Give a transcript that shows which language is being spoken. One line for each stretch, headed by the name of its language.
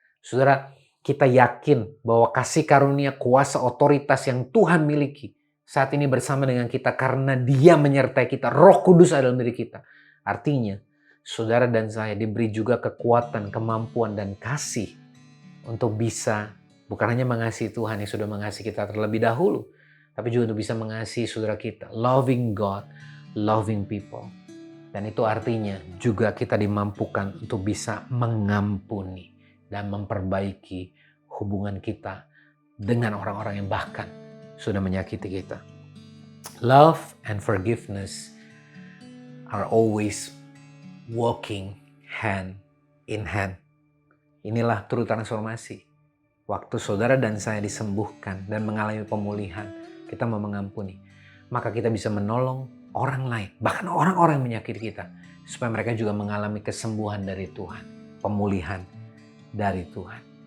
Indonesian: Saudara, kita yakin bahwa kasih karunia, kuasa, otoritas yang Tuhan miliki saat ini bersama dengan kita karena Dia menyertai kita. Roh Kudus ada dalam diri kita. Artinya, saudara dan saya diberi juga kekuatan, kemampuan, dan kasih untuk bisa bukan hanya mengasihi Tuhan yang sudah mengasihi kita terlebih dahulu, tapi juga untuk bisa mengasihi saudara kita.
English: Loving God, loving people.
Indonesian: Dan itu artinya juga kita dimampukan untuk bisa mengampuni dan memperbaiki hubungan kita dengan orang-orang yang bahkan sudah menyakiti kita.
English: Love and forgiveness are always walking hand in hand.
Indonesian: Inilah true transformasi. Waktu saudara dan saya disembuhkan dan mengalami pemulihan, kita mau mengampuni, maka kita bisa menolong orang lain, bahkan orang-orang yang menyakiti kita, supaya mereka juga mengalami kesembuhan dari Tuhan, pemulihan dari Tuhan.